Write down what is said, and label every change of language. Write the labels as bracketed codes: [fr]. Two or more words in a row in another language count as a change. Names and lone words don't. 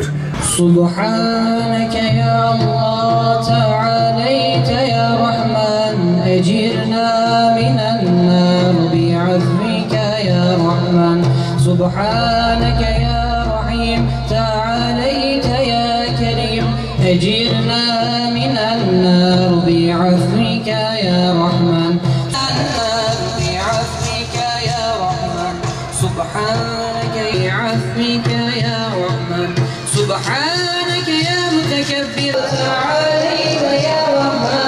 [ar] سبحانك يا الله، تعاليت يا رحمن، أجرنا من النار بعزمك يا رحمن. سبحانك يا رحيم، تعاليت يا كريم، أجرنا من النار بعزمك يا رحمن. سبحانك بعفوك يا رحمن سبحانك يا متكبر تعاليت يا رحمن